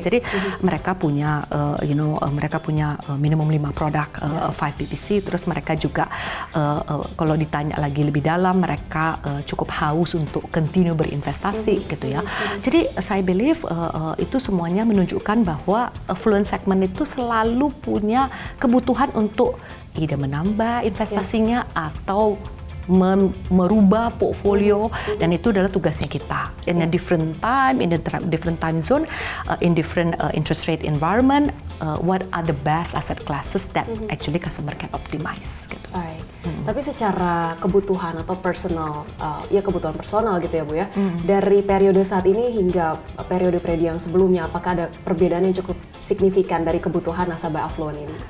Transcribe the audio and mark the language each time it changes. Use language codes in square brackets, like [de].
[id] Jadi mereka punya mereka punya minimum 5 produk 5 BPC, terus mereka juga kalau ditanya lagi lebih dalam, mereka cukup haus untuk continue berinvestasi gitu ya. Jadi saya believe itu semuanya menunjukkan bahwa affluent segment itu selalu punya kebutuhan untuk either menambah investasinya atau merubah portfolio, dan itu adalah tugasnya kita. [en] In a different time, in a different time zone, in different interest rate environment, what are the best asset classes that actually customer can optimize gitu. [id] Baik. Tapi secara kebutuhan atau personal, kebutuhan personal gitu ya Bu ya, dari periode saat ini hingga periode-periode yang sebelumnya, apakah ada perbedaan yang cukup signifikan dari kebutuhan nasabah affluent ini?